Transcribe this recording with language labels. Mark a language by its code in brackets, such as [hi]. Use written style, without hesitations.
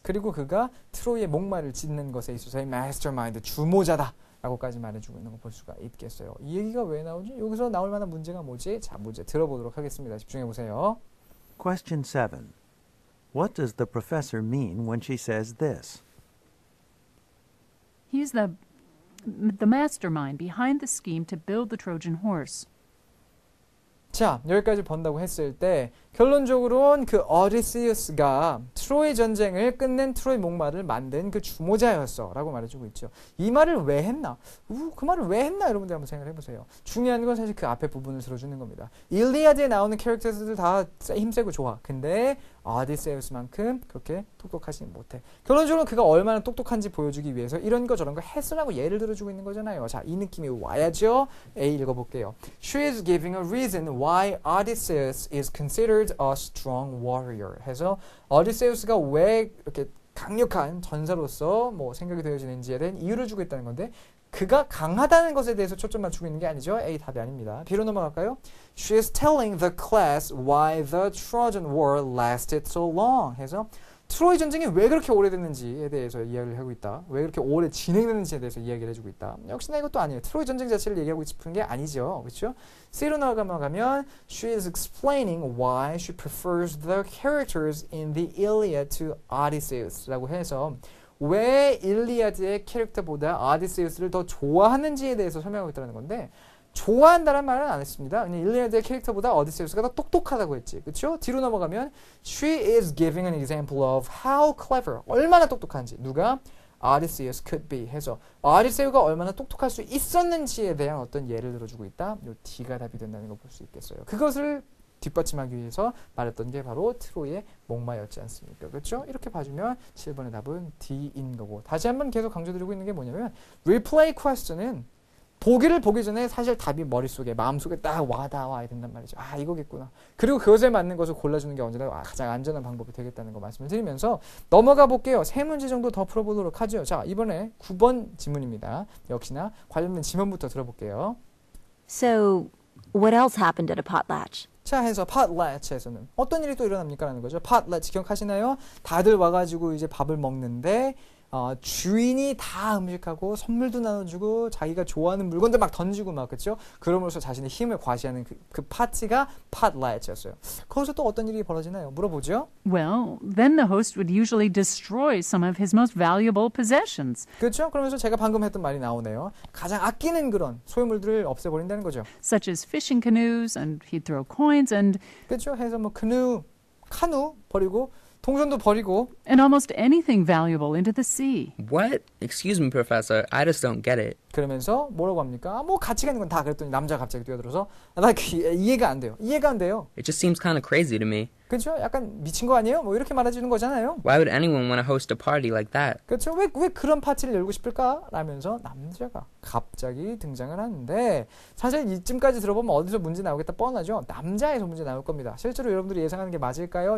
[ko] 그리고 그가 트로이의 목마를 짓는 것에 있어서의 mastermind, 주모자다. 라고까지 말해주고 있는 거 볼 수가 있겠어요. 이 얘기가 왜 나오지? 여기서 나올 만한 문제가 뭐지? 자, 문제 들어보도록 하겠습니다. 집중해 보세요. [en] Question 7. What does the professor mean when she says this? He's the mastermind behind the scheme to build the Trojan horse. [ko] 자, 여기까지 본다고 했을 때 결론적으로는 그 오디시우스가 트로이 전쟁을 끝낸 트로이 목마를 만든 그 주모자였어 라고 말해주고 있죠. 이 말을 왜 했나? 그 말을 왜 했나? 여러분들 한번 생각을 해보세요. 중요한 건 사실 그 앞에 부분을 들어주는 겁니다. 일리아드에 나오는 캐릭터들 다 힘세고 좋아. 근데 오디세우스만큼 그렇게 똑똑하지는 못해. 결론적으로 그가 얼마나 똑똑한지 보여주기 위해서 이런 거 저런 거 했으라고 예를 들어주고 있는 거잖아요. 자, 이 느낌이 와야죠. A 읽어볼게요. [en] She is giving a reason why Odysseus is considered a strong warrior. [ko] 해서 오디세우스가 왜 이렇게 강력한 전사로서 뭐 생각이 되어지는지에 대한 이유를 주고 있다는 건데 그가 강하다는 것에 대해서 초점 맞추고 있는 게 아니죠. A 답이 아닙니다. B로 넘어갈까요? [en] She is telling the class why the Trojan War lasted so long. [ko] 해서 트로이 전쟁이 왜 그렇게 오래됐는지에 대해서 이야기를 하고 있다. 왜 그렇게 오래 진행되는지에 대해서 이야기를 해주고 있다. 역시나 이것도 아니에요. 트로이 전쟁 자체를 얘기하고 싶은 게 아니죠. 그렇죠? C로 나가면 [en] She is explaining why she prefers the characters in the Iliad to Odysseus [ko] 라고 해서 왜 일리아드의 캐릭터보다 오디세우스를 더 좋아하는지에 대해서 설명하고 있다는 건데 좋아한다는 말은 안 했습니다. 그냥 일리아드의 캐릭터보다 오디세우스가 더 똑똑하다고 했지. 그렇죠? 뒤로 넘어가면 [en] She is giving an example of how clever, [ko] 얼마나 똑똑한지 누가? [en] Odysseus could be [ko] 해서 오디세우가 얼마나 똑똑할 수 있었는지에 대한 어떤 예를 들어주고 있다. 요 D가 답이 된다는 걸 볼 수 있겠어요. 그것을 뒷받침하기 위해서 말했던 게 바로 트로이의 목마였지 않습니까? 그렇죠? 이렇게 봐주면 7번의 답은 D인 거고 다시 한번 계속 강조드리고 있는 게 뭐냐면 replay question은 보기를 보기 전에 사실 답이 머릿속에 마음속에 딱 와야 된단 말이죠. 아 이거겠구나. 그리고 그것에 맞는 것을 골라주는 게 언제나 가장 안전한 방법이 되겠다는 거 말씀을 드리면서 넘어가 볼게요. 세 문제 정도 더 풀어보도록 하죠. 자 이번에 9번 지문입니다. 역시나 관련된 지문부터 들어볼게요. [en] So, what else happened at a potlatch? [ko] 자 해서 potlatch에서는 어떤 일이 또 일어납니까? 라는 거죠. potlatch 기억하시나요? 다들 와가지고 이제 밥을 먹는데 주인이 다 음식하고 선물도 나눠주고 자기가 좋아하는 물건들 막 던지고 막 그렇죠? 그럼으로써 자신의 힘을 과시하는 그 파티가 potlatch였어요. 거기서 또 어떤 일이 벌어지나요? 물어보죠. [en] Well, then the host would usually destroy some of his most valuable possessions, [ko] 그렇죠? 그러면서 제가 방금 했던 말이 나오네요. 가장 아끼는 그런 소유물들을 없애버린다는 거죠. [en] such as fishing canoes, and he'd throw coins and [ko] 그렇죠? 해서 뭐 카누 버리고 동전도 버리고 [en] and almost anything valuable into the sea. What? Excuse me, Professor. I just don't get it. [ko] 그러면서 뭐라고 합니까? 뭐 같이 가는 건 다 그랬더니 남자가 갑자기 뛰어들어서 나 이해가 안 돼요. 이해가 안 돼요. [en] It just seems kind of crazy to me. [ko] 그렇죠? 약간 미친 거 아니에요? 뭐 이렇게 말해주는 거잖아요. [en] Why would anyone want to host a party like that? [ko] 그렇죠? 왜 그런 파티를 열고 싶을까? 라면서 남자가 갑자기 등장을 하는데 사실 이쯤까지 들어보면 어디서 문제 나오겠다 뻔하죠? 남자에서 문제 나올 겁니다. 실제로 여러분들이 예상하는 게 맞을까요?